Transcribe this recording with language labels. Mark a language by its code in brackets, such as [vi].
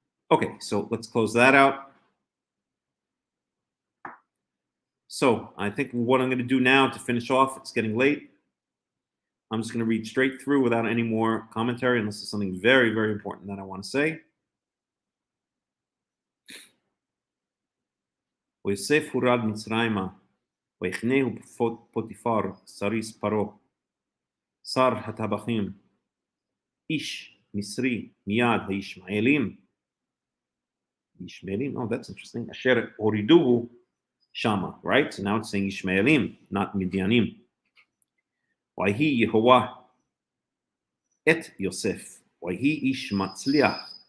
[en] Okay, so let's close that out. So I think what I'm going to do now to finish off, it's getting late. I'm just going to read straight through without any more commentary, unless there's something very, very important that I want to say. [he] ויוסף הורד מצרימה, ויחנהו פוטיפר, סריס פרעה, שר הטבחים, איש מצרי מיד הישמעאלים. [en] Oh, that's interesting. [he] אשר הורידוהו [en] shama, right? So now it's saying Ishmaelim, not Midianim. [he] Wahi Yehovah et Yosef. Wahi ish matzliach.